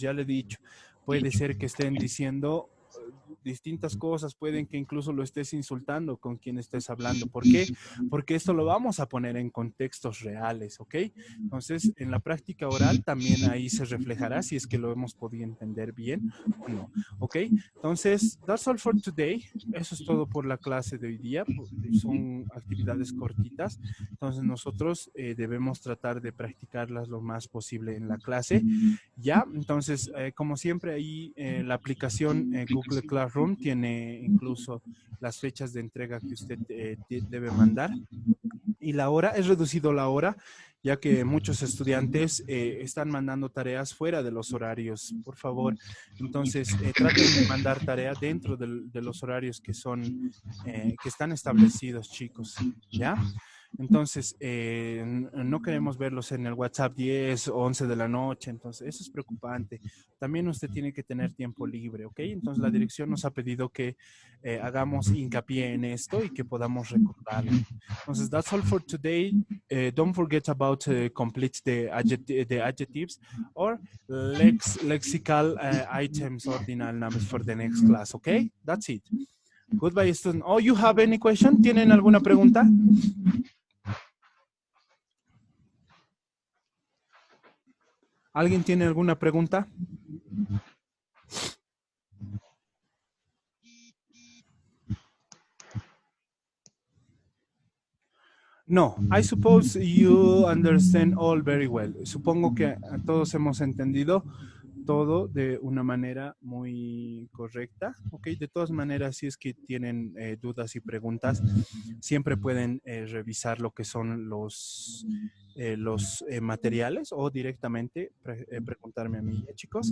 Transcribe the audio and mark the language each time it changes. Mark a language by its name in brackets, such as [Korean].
[Spanish] Ya le he dicho, puede ser que estén diciendo distintas cosas, pueden que incluso lo estés insultando con quien estés hablando. ¿Por qué? Porque esto lo vamos a poner en contextos reales, ¿ok? Entonces, en la práctica oral también ahí se reflejará si es que lo hemos podido entender bien o no, ¿ok? [English] Entonces, that's all for today. [Spanish] Eso es todo por la clase de hoy día. Son actividades cortitas. Entonces, nosotros debemos tratar de practicarlas lo más posible en la clase. Ya, entonces, como siempre, ahí la aplicación Google Classroom tiene incluso las fechas de entrega que usted debe mandar. Y la hora, es reducido la hora, ya que muchos estudiantes están mandando tareas fuera de los horarios. Por favor, entonces, traten de mandar tarea dentro de los horarios que están establecidos, chicos, ¿ya? Entonces, no queremos verlos en el WhatsApp 10 o 11 de la noche, entonces eso es preocupante. También usted tiene que tener tiempo libre, ¿ok? Entonces la dirección nos ha pedido que hagamos hincapié en esto y que podamos recordarlo. [English] Entonces, that's all for today. Don't forget about complete the adjectives or lexical items, ordinal numbers for the next class, ¿ok? That's it. Goodbye, student. Oh, you have any question? [Spanish] ¿Tienen alguna pregunta? ¿Alguien tiene alguna pregunta? [English] No, I suppose you understand all very well. [Spanish] Supongo que todos hemos entendido todo de una manera muy correcta, ¿ok? De todas maneras, si es que tienen dudas y preguntas, siempre pueden revisar lo que son los materiales o directamente preguntarme a mí, chicos.